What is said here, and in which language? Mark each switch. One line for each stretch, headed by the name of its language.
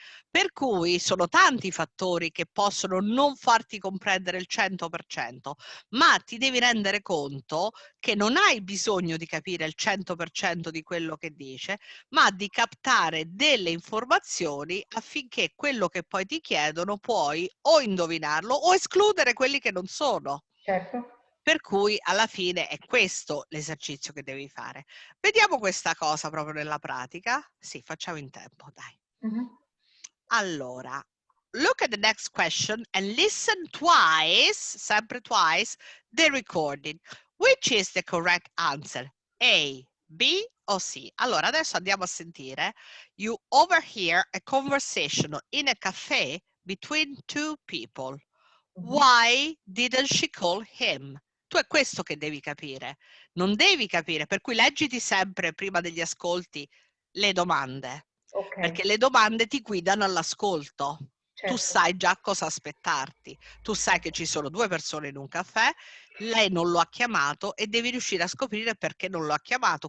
Italian: Per cui sono tanti i fattori che possono non farti comprendere il 100%, ma ti devi rendere conto che non hai bisogno di capire il 100% di quello che dice, ma di captare delle informazioni affinché quello che poi ti chiedono puoi o indovinarlo o escludere quelli che non sono. Certo. Per cui alla fine è questo l'esercizio che devi fare. Vediamo questa cosa proprio nella pratica. Sì, facciamo in tempo, dai.
English: Allora, look at the next question and listen twice, sempre twice, the recording. Which is the correct answer?
Italian: A, B o C? Allora, adesso andiamo a sentire.
English: You overhear a conversation in a cafe between two people. Why didn't she call him?
Italian: Tu è questo che devi capire. Non devi capire, per cui leggiti sempre prima degli ascolti le domande, Ok, perché le domande ti guidano all'ascolto. Tu sai già cosa aspettarti, tu sai che ci sono 2 persone in un caffè, lei non lo ha chiamato e devi riuscire a scoprire perché non lo ha chiamato.